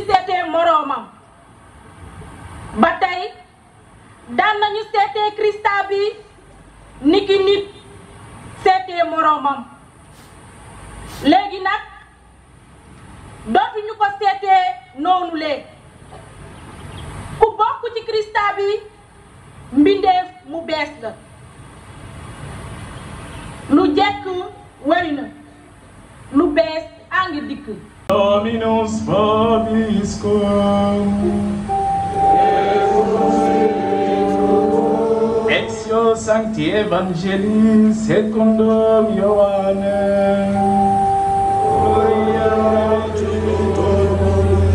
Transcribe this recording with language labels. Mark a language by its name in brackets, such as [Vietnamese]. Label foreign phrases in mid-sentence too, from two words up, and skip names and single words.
[Wolof] seetee moroomam ba tey daan nañu seetee Krista bi ni ki nit seetee moroomam léegi nag dootuñu ko seetee noonu lee ku bokk ci Krista bi mbindeef mu bees la lu jekk wéy na lu bees a ngi dikk. [Latin] Dominus vobiscum. Lectio Sancti Evangelii secundum Ioannem. Gloria a te,